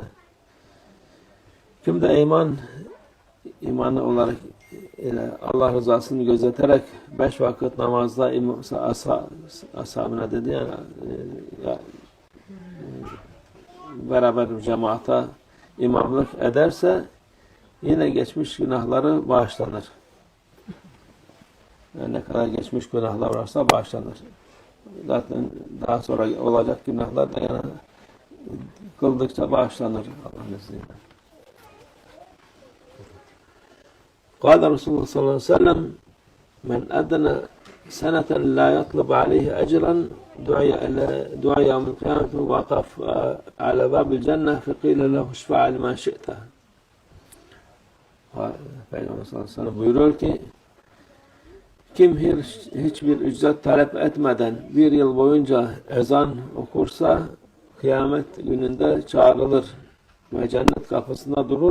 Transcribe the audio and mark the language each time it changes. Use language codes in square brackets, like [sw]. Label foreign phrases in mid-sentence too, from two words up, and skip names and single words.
[tr] Kim de imanı olarak Allah rızasını gözeterek 5 vakit namazda ashabına dedi yani beraber cemaate imamlık ederse yine geçmiş günahları bağışlanır. Yani ne kadar geçmiş günahlar varsa bağışlanır. Zaten daha sonra olacak günahlar da yani kıldıkça bağışlanır Allah'ın izniyle. [ar] قال رسول الله صلى الله عليه وسلم من أذن سنة لا يطلب عليه أجرا دعي يوم القيامة وقف على باب الجنة فقيل له اشفع لما شئت. [tr] Peygamber [ar] صلى الله عليه وسلم [tr] buyuruyor ki kim hiçbir ücret talep etmeden 1 yıl boyunca ezan okursa kıyamet gününde çağrılır ve cennet kapısında durur.